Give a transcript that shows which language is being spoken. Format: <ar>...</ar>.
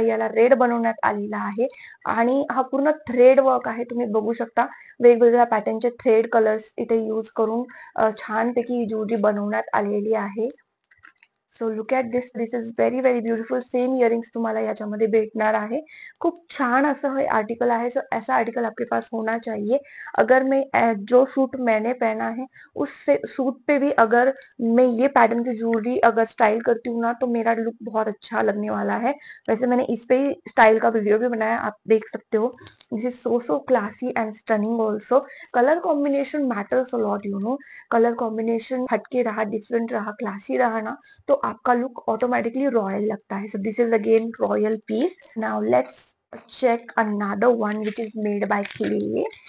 <mr>याला रेड बनवण्यात आलेला आहे आणि हा पूर्ण थ्रेड वर्क आहे. तुम्ही बघू शकता वेगवेगळ्या पॅटर्नचे थ्रेड कलर्स इथे यूज करून छानपैकी ही ज्वेलरी बनवण्यात आलेली आहे.</mr> <en>So look at this. This is very very beautiful.</en> <mr>Same earrings तुम्हाला याच्यामध्ये भेटणार आहे. खूप छान असं हे आर्टिकल आहे.</mr> <hi>सो ऐसा आर्टिकल आपके पास होना चाहिए. अगर मैं जो सूट मैंने पहना है उस सूट पे भी अगर मैं ये पैटर्न की ज्वेलरी अगर स्टाइल करती हूँ ना, तो मेरा लुक बहुत अच्छा लगने वाला है. वैसे मैंने इस पे ही स्टाइल का वीडियो भी बनाया, आप देख सकते हो.</hi> <en>This is so so classy and stunning also. Colour combination matters a lot, you know.</en> <hi>Colour combination हटके रहा, डिफरेंट रहा, क्लासी रहा ना, तो आपका लुक ऑटोमेटिकली रॉयल लगता है.</hi> <en>So this is again royal piece. Now let's check another one which is made by clay.</en>